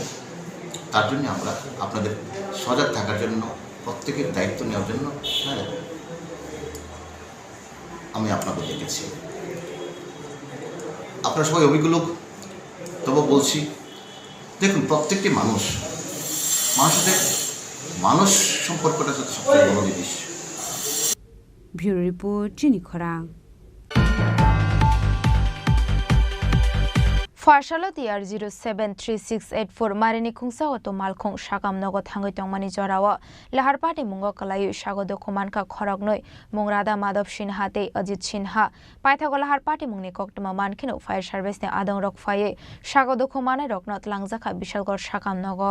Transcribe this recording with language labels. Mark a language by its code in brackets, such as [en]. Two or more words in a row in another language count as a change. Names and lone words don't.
[bn] তার জন্য আমরা আপনাদের সজাগ থাকার জন্য প্রত্যেকের দায়িত্ব নেওয়ার জন্য হ্যাঁ আমি আপনাদের ডেকেছি। আপনারা সবাই অভিজ্ঞ লোক, তবু বলছি দেখুন প্রত্যেকটি মানুষের মানুষ সম্পর্কটা হচ্ছে সবচেয়ে বড় জিনিস। [trp] Bureau Report Chini Khorang Farsalo TR 073684 Marini Kungsa Oto Malkhong Shakam Nogo Thangoi Tongmani Jorawa Lahar Party Mungo Kalayu Shagodo Kumanka Khorognoi Mungrada Madhav Sinha Te Ajit Sinha Paithago Lahar Party Mungni Koktuma Mankino Fire Service Ne Adong Rok Faye Shagodo Kumane Roknot Langzaka Bishalgor Shakam Nogo